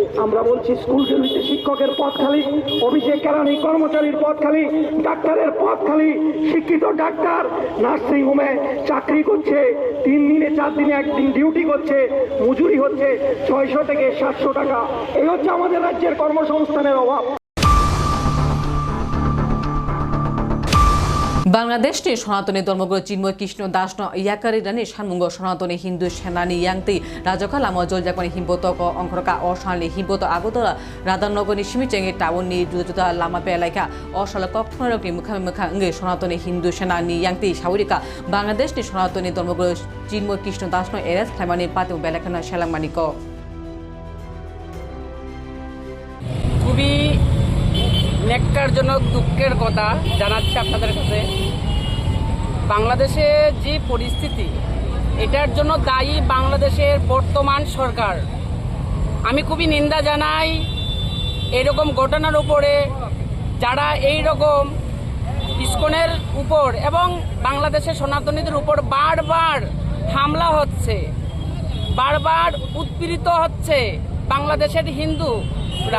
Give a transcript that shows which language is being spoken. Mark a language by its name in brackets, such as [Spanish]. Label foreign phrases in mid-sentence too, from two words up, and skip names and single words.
[Bangla] আমরা বলছি স্কুলগুলিতে শিক্ষকের পদ খালি, অভিষেক কেরানি কর্মচারীর পদ খালি, ডাক্তারের পদ খালি, শিক্ষিত ডাক্তার নার্সিং হোমে চাকরি করছে, 3 দিনে 4 দিনে 1 দিন ডিউটি করছে, মজুরি হচ্ছে 600 থেকে 700 টাকা। এই হচ্ছে আমাদের রাজ্যের কর্মসংস্থানের অভাব। [Kok Borok] বাংলাদেশটি সনাতনী ধর্মগুরু চিন্ময় কৃষ্ণ দাস ইয়াকারি রানী সানমুঙ্গ সনাতনী হিন্দু সেনানী ইয়াংতি রাজকাল আম জলজাকনি হিম্বতক অংখরকা অশালী হিম্বত আগতলা রাধানগরনি সিমিচেঙ্গে টাউননি দুজুতা লামা পেলাইকা অশাল কক্ষণরকনি মুখা ইঙ্গে সনাতনী হিন্দু সেনানী ইয়াংতি সাউরিকা বাংলাদেশটি সনাতনী ধর্মগুরু চিন্ময় কৃষ্ণ দাস এরেস খাইমানি পাতে বেলাখানা সেলামানিক [Bangla] খুবই ন্যাক্কারজনক দুঃখের কথা জানাচ্ছি আপনাদের কাছে। বাংলাদেশে যে পরিস্থিতি, এটার জন্য দায়ী বাংলাদেশের বর্তমান সরকার। আমি খুবই নিন্দা জানাই এরকম ঘটনার উপরে, যারা এই রকম ইসকনের উপর এবং বাংলাদেশের সনাতনীদের উপর বারবার হামলা হচ্ছে, বারবার উৎপীড়িত হচ্ছে বাংলাদেশের হিন্দুরা।